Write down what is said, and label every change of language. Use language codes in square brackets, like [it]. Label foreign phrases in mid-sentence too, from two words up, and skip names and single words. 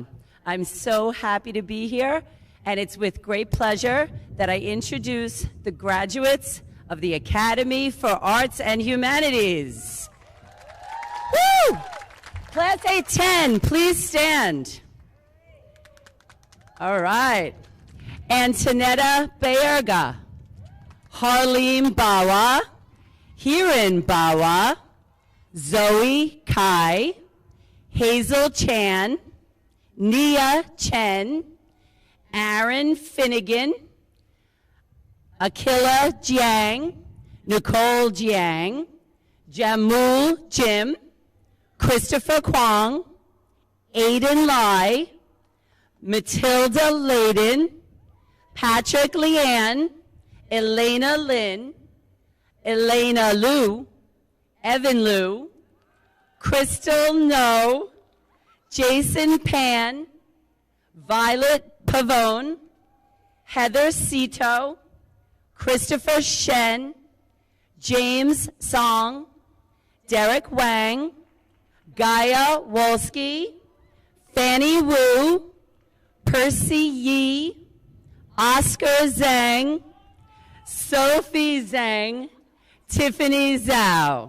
[en] I'm so happy to be here, and it's with great pleasure that I introduce the graduates of the Academy for Arts and Humanities. Woo! Class A10, please stand. All right. Antonetta Baerga, Harleen Bawa, Hiran Bawa, Zoe Kai, Hazel Chan, Nia Chen, Aaron Finnegan, Akila Jiang, Nicole Jiang, Jamul Jim, Christopher Kwong, Aiden Lai, Matilda Layden, Patrick Leanne, Elena Lynn, Elena Liu, Evan Liu, Crystal No, Jason Pan, Violet Pavone, Heather Cito, Christopher Shen, James Song, Derek Wang, Gaia Wolski, Fanny Wu, Percy Yi, Oscar Zhang, Sophie Zhang, Tiffany Zhao.